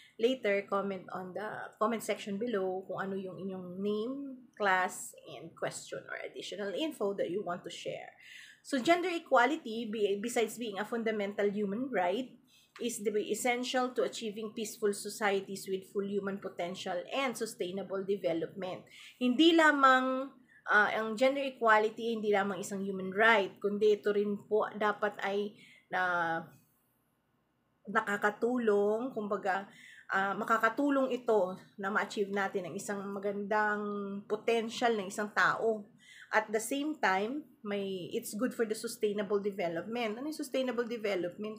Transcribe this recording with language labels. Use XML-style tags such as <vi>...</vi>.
<en>Later, comment on the comment section below</en> <tl>kung ano yung inyong</tl> <en>name, class, and question or additional info that you want to share. So, gender equality, besides being a fundamental human right, is essential to achieving peaceful societies with full human potential and sustainable development.</en> <tl>Hindi lamang ang gender equality, hindi lamang isang human right, kundi ito rin po dapat ay nakakatulong, kumbaga, makakatulong ito na ma-achieve natin ang isang magandang potential ng isang tao</tl> <en>At the same time, it's good for the sustainable development.</en> <tl>Ano yung sustainable development?</tl>